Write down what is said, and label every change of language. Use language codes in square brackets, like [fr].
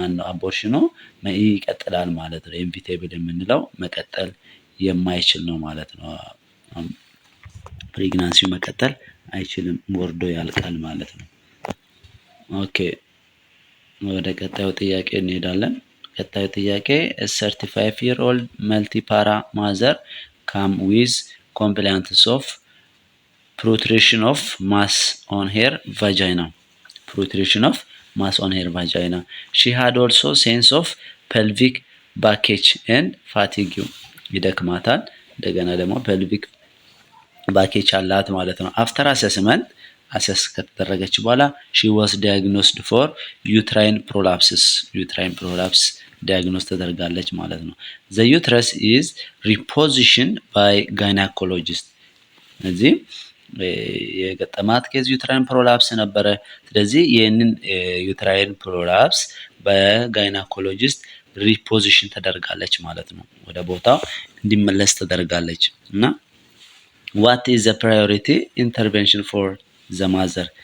[am] አቦርሽኑ ይቀጥላል ማለት ነው። ኢንቪቴብል የምንለው መቀጠል የማይችል ነው ማለት ነው። ፕሬግናንሲው መቀጠል አይችልም፣ ወርዶ ያልቃል ማለት ነው። ኦኬ ወደ ቀጣዩ ጥያቄ እንሄዳለን። ቀጣዩ ጥያቄ [en] 35-year-old መልቲፓራ ማዘር ካም ዊዝ ኮምፕላይንትስ ኦፍ protrusion of mass on her vagina. Protrusion of mass on her vagina. She had also sense of pelvic backache and fatigue. [am] ይደክማታል። እንደገና ደግሞ [en] pelvic backache [am] አላት ማለት ነው። [en] አፍተር አሰስመንት አሰስ [am] ከተደረገች በኋላ [en] she was diagnosed for uterine prolapses. uterine prolapse ዲያግኖስ [am] ተደርጋለች ማለት ነው። [en] the uterus is repositioned by gynecologist. [am] ስለዚህ የገጠማት ኬዝ ዩትራይን ፕሮላፕስ ነበረ። ስለዚህ ይህንን ዩትራይን ፕሮላፕስ በጋይናኮሎጂስት ሪፖዚሽን ተደርጋለች ማለት ነው። ወደ ቦታው እንዲመለስ ተደርጋለች እና [en] what is the priority intervention for the mother?